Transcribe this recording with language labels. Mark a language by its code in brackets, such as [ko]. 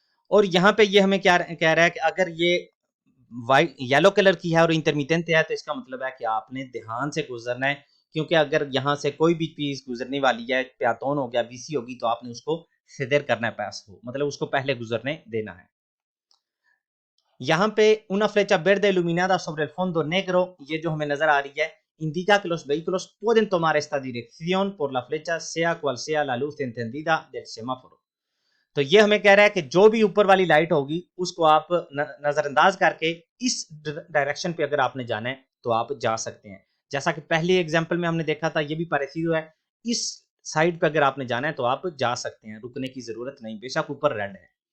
[hi] और यहाँ पे ये हमें क्या कह रहा है कि अगर ये वाइट येलो कलर की है और इंटरमिटेंट है तो इसका मतलब है कि आपने ध्यान से गुजरना है, क्योंकि अगर यहाँ से कोई भी चीज गुजरने वाली है, प्यातोन हो गया, बीसी होगी, तो आपने उसको सीधे करना है, पास हो मतलब उसको पहले गुजरने देना है। [es] यहाँ पे una flecha verde iluminada sobre el fondo negro, [hi] ये जो हमें नजर आ रही है, [es] indica que los vehículos pueden tomar esta dirección por la flecha sea cual sea la luz encendida del semáforo। [hi] तो ये हमें कह रहा है कि जो भी ऊपर वाली लाइट होगी उसको आप नजरअंदाज करके इस डायरेक्शन पे अगर आपने जाना है तो आप जा सकते हैं। जैसा कि पहले एग्जांपल में हमने देखा था, ये भी पैरेसिडो है, इस साइड पे अगर आपने जाना है तो आप जा सकते हैं, रुकने की जरूरत नहीं, बेशक ऊपर रेड है।